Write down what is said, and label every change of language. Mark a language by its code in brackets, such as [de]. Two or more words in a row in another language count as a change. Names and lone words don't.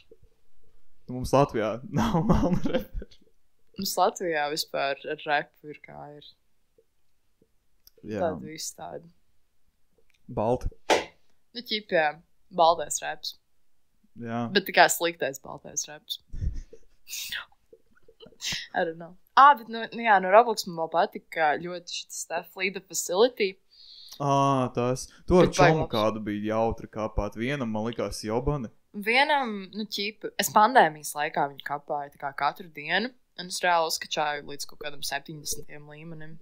[lv] Mums Latvijā nav melna reperi. Mums Latvijā vispār ar repu ir kā ir. Jā. Tāda viss tāda. Balti. Ķīpa, jā, baltais reps. Jā. Bet tā kā sliktais baltais reps. [en] I don't know. [lv] Bet, jā, no Roblox man vēl patika ļoti šis Flee the Facility. Tas. To ar Bet čomu baigi kādu bija jautri kāpāt. Vienam, man likās, jobani. Vienam, ķipa, es pandēmijas laikā viņu kapāju tā kā katru dienu, un es reāli uzskačāju līdz kaut kādam 70 līmenim.